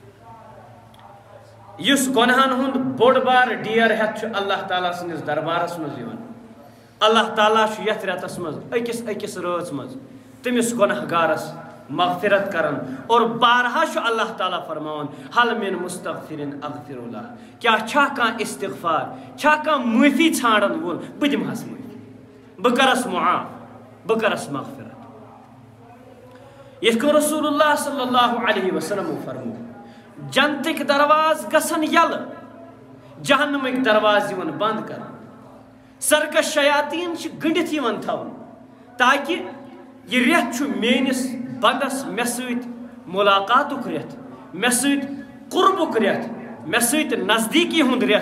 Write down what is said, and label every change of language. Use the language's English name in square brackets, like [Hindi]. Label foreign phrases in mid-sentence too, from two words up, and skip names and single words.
[Kashmiri] یُس گۄناہن ہُنٛد بوٚڑ بار ڈیر ہٮ۪تھ چھُ اللہ تعالیٰ سٕنٛدِس دربارس منٛز یِوان. اللہ تعالیٰ چھُ یتھ ریتس منٛز أکِس أکِس رٲژ منٛز تٔمِس گۄناہ گارس مغفرت کرن. اور بارہا چھُ اللہ تعالیٰ فرماوان [Arabic] حل من مستغفرن اغفر اللہ، [Kashmiri] کیا چھا کانٛہہ استغفار، چھا کانٛہہ معٲفی ژھانڈن وول، بہٕ دِمہس معٲفی، بہٕ کرس معاف، بہٕ کرس مغفرت. یِتھ کٔنۍ رسول اللہ [Arabic] صلی اللہ علیہ وسلم [Kashmiri] فرمو جنتٕکۍ درواز گژھن یلہٕ، جہنمٕکۍ درواز یِوان بنٛد کرنہٕ، سرکش شیاطیٖن چھِ گٔنڈِتھ یِوان تھاونہٕ تاکہِ یہِ ریت چھُ میٲنِس بندس مےٚ سۭتۍ مُلاقاتُک ریت، مےٚ سۭتۍ قُربُک ریت، مےٚ سۭتۍ نزدیٖکی ہُنٛد ریت.